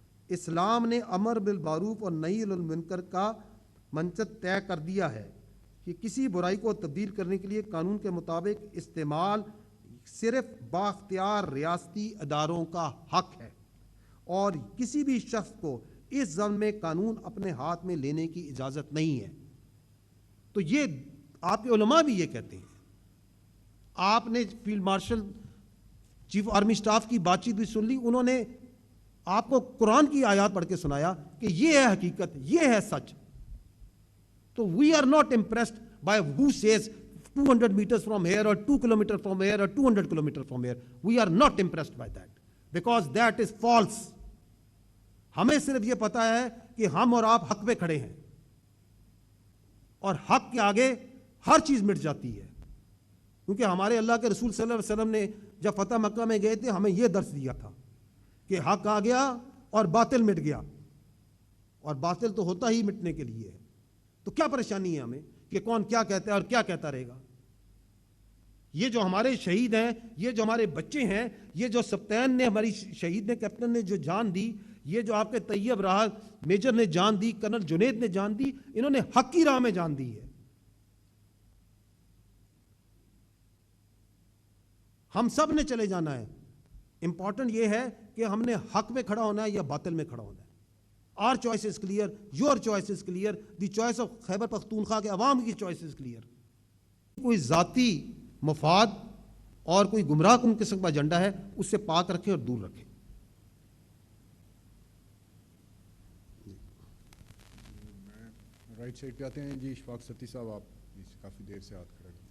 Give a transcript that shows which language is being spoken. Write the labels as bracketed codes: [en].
[ur] اسلام نے امر بالمعروف اور نہی عن المنکر کا منشط طے کر دیا ہے کہ کسی برائی کو تبدیل کرنے کے لیے قانون کے مطابق استعمال صرف بااختیار ریاستی اداروں کا حق ہے اور کسی بھی شخص کو اس ضمن میں قانون اپنے ہاتھ میں لینے کی اجازت نہیں ہے. تو یہ آپ کے علماء بھی یہ کہتے ہیں. آپ نے field marshal chief army staff کی بات چیت بھی سن لی. انہوں نے آپ کو قرآن کی آیات پڑھ کے سنایا کہ یہ ہے حقیقت, یہ ہے سچ. [en] تو we are not impressed by houses 200 meters from here or 2 kilometers from here or 200 kilometers from here. We are not impressed by that because that is false. [ur] ہمیں صرف یہ پتا ہے کہ ہم اور آپ حق پہ کھڑے ہیں اور حق کے آگے ہر چیز مٹ جاتی ہے. کیونکہ ہمارے اللہ کے رسول صلی اللہ علیہ وسلم نے جب فتح مکہ میں گئے تھے ہمیں یہ درس دیا تھا کہ حق آ گیا اور باطل مٹ گیا, اور باطل تو ہوتا ہی مٹنے کے لیے ہے. تو کیا پریشانی ہے ہمیں کہ کون کیا کہتا ہے اور کیا کہتا رہے گا. یہ جو ہمارے شہید ہیں, یہ جو ہمارے بچے ہیں, یہ جو سبتین نے ہماری شہید نے کیپٹن نے جو جان دی, یہ جو آپ کے طیب راہ میجر نے جان دی, کرنل جنید نے جان دی, انہوں نے حق کی راہ میں جان دی ہے. ہم سب نے چلے جانا ہے. امپورٹنٹ یہ ہے کہ ہم نے حق میں کھڑا ہونا ہے یا باطل میں کھڑا ہونا ہے. [en] Our choice is clear, your choice is clear, the choice of Khyber Pakhtunkhwa [ur] کے عوام کی [en] choice is clear. [ur] کوئی ذاتی مفاد اور کوئی گمراہ کن قسم کا ایجنڈا ہے اس سے پاک رکھیں اور دور رکھیں. رائٹ سائڈ پہ آتے ہیں جی. اشفاق ستی صاحب, آپ کافی دیر سے ہاتھ کھڑے ہیں.